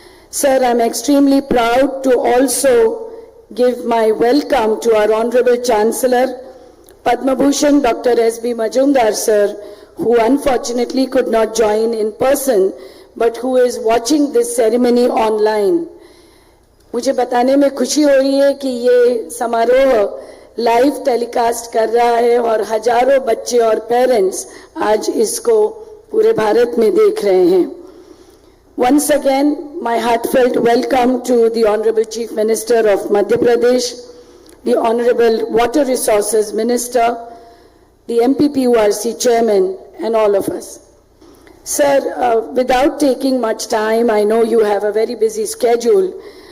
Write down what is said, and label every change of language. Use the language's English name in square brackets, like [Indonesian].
[English] Sir, I am extremely proud to also give my welcome to our Honorable Chancellor, Padma Bhushan Dr. S.B. Majumdar, sir, who unfortunately could not join in person, but who is watching this ceremony online. [Hindi] मुझे बताने में खुशी हो रही है कि ये समारोह लाइव टेलीकास्ट कर रहा है और हजारों बच्चे और पेरेंट्स आज इसको पूरे भारत में देख रहे हैं। [English] Once again, my heartfelt welcome to the Honorable Chief Minister of Madhya Pradesh, the Honorable Water Resources Minister, the MPPURC Chairman, and all of us. Sir, without taking much time, I know you have a very busy schedule.